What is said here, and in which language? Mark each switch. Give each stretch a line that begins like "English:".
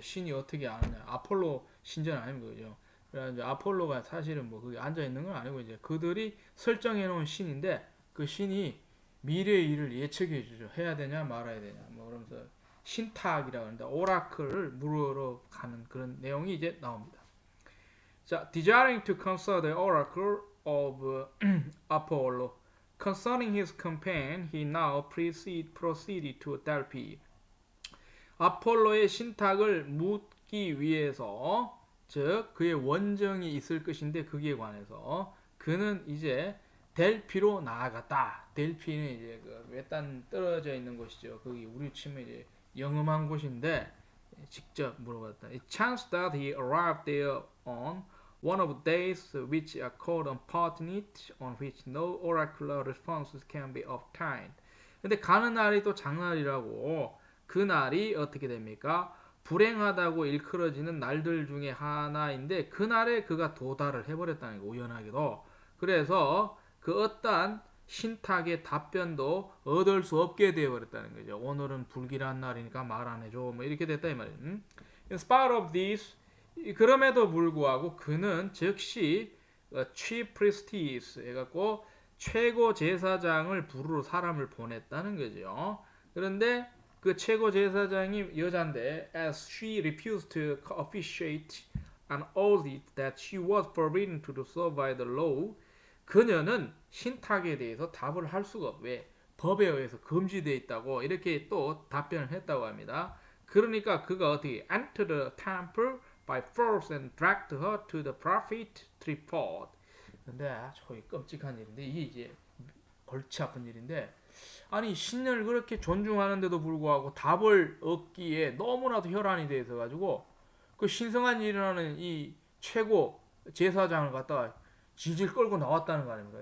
Korean: 신이 어떻게 아느냐. 아폴로 신전 아닙니까, 그죠? 그래서 이제 아폴로가 사실은 뭐 거기 앉아 있는 건 아니고, 이제 그들이 설정해 놓은 신인데, 그 신이 미래의 일을 예측해 주죠. 해야 되냐 말아야 되냐. 뭐 그러면서 신탁이라고 하는데, 오라클을 물으러 가는 그런 내용이 이제 나옵니다.
English: 자, desiring to consult the oracle of Apollo concerning his campaign, he now proceeded to Delphi.
Korean: 아폴로의 신탁을 묻기 위해서, 즉 그의 원정이 있을 것인데 거기에 관해서 그는 이제 델피로 나아갔다. 델피는 이제 그 외딴 떨어져 있는 곳이죠. 거기 우리 치면 이제 영험한 곳인데 직접 물어봤다.
English: It chanced that he arrived there on one of the days which are called unfortunate, on which no oracular responses can be obtained.
Korean: 근데 가는 날이 또 장날이라고, 그 날이 어떻게 됩니까? 불행하다고 일컬어지는 날들 중에 하나인데, 그 날에 그가 도달을 해버렸다는 거, 우연하게도. 그래서 그 어떠한 신탁의 답변도 얻을 수 없게 되어버렸다는 거죠. 오늘은 불길한 날이니까 말 안 해줘. 뭐 이렇게 됐다 이 말이에요.
English: In spite of this,
Korean: 그럼에도 불구하고 그는 즉시
English: chief priestess
Korean: 해갖고 최고 제사장을 부르러 사람을 보냈다는 거죠. 그런데 그 최고 제사장이 여잔데,
English: as she refused to officiate an oath that she was forbidden to do so by the law,
Korean: 그녀는 신탁에 대해서 답을 할 수가 없. 왜? 법에 의해서 금지되어 있다고 이렇게 또 답변을 했다고 합니다. 그러니까 그가 어떻게
English: entered the temple by force and dragged her to the prophet tripod.
Korean: 근데 아주 끔찍한 일인데, 이게 이제 골치 아픈 일인데, 아니 신을 그렇게 존중하는데도 불구하고 답을 얻기에 너무나도 혈안이 돼 있어 가지고, 그 신성한 일이라는 이 최고 제사장을 갖다가 질질 끌고 나왔다는 거 아닙니까?